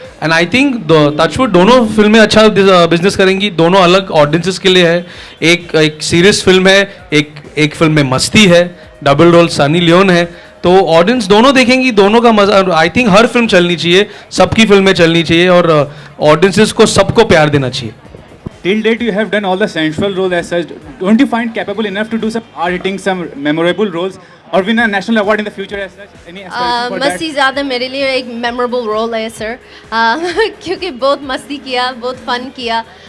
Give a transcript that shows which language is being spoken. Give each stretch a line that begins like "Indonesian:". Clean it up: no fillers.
Hindi: And I think touchwood दोनों फिल्में अच्छा बिजनेस करेंगी. दोनों अलग ऑडियंसेस के लिए है. एक सीरियस फिल्म है, एक फिल्म में मस्ती है, डबल रोल सनी लियोन है. तो ऑडियंस दोनों देखेंगी, दोनों का मजा.
English: I think
Hindi: हर फिल्म चलनी चाहिए, सबकी फिल्में चलनी चाहिए और ऑडियंसेस को सबको प्यार देना चाहिए.
English: Till date, you have done all the sensual roles as such. Don't you find capable enough to do some hard-hitting, some memorable roles, or win a national award in the future as such? Any aspiration for that?
Hindi: मस्तीज़ादा मेरे लिए एक memorable role है sir, क्योंकि बहुत मस्ती किया, बहुत fun किया.